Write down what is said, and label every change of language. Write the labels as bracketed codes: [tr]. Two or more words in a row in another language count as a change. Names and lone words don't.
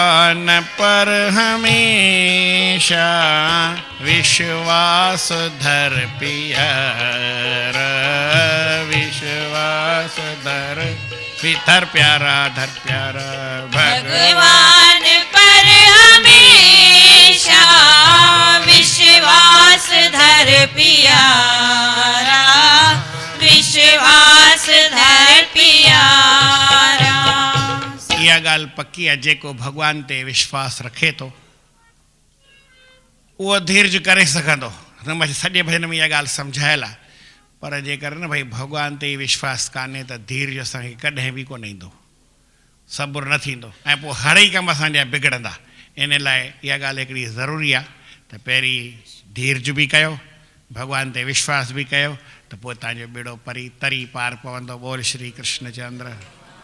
[hi] भगवान पर हमेशा विश्वास धर पियर, विश्वास धर प्यारा धर प्यारा भगवान पर हमेशा विश्वास धर पियारा, विश्वास धर पियारा। [sd] इहा ॻाल्हि पक्की आहे, जेको भॻवान ते विश्वास रखे थो उहो धीरज करे सघंदो। न सॼे भजन में इहा ॻाल्हि सम्झायल आहे, पर जेकर न भई भॻवान ते विश्वास कान्हे त धीरज असांखे कॾहिं बि कोन ईंदो, सबुरु न थींदो, ऐं पोइ हर ई कम असांजा बिगड़ंदा। इन लाइ इहा ॻाल्हि हिकिड़ी ज़रूरी आहे त पहिरीं धीरज बि कयो, भॻवान ते विश्वास बि कयो, त पोइ तव्हांजो बेड़ो तरी पार पवंदो। बोल श्री कृष्ण चंद्र।